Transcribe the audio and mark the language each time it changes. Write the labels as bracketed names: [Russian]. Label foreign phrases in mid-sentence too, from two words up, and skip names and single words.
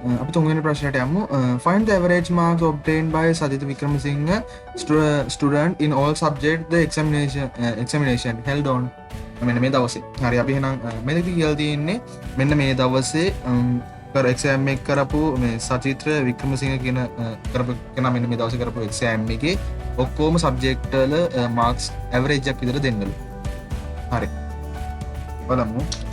[Sinhala] අපි තුන්වෙනි ප්‍රශ්නයට යමු. [English] Find the average marks obtained by Sajith Wickramasinghe student in all subject the examination held on [Sinhala] මෙන්න මේ දවසේ. හරි අපි එහෙනම් මෙතනදී කියලා තියෙන්නේ මෙන්න මේ දවසේ කර එක්සෑම් එක කරපු මේ සචිත්‍ර වික්‍රමසිංහ කියන කරපු කෙනා මෙන්න මේ දවසේ කරපු එක්සෑම් එකේ ඔක්කොම සබ්ජෙක්ට් වල [English] marks average [Sinhala] එකක් විතර දෙන්නලු. හරි. බලමු.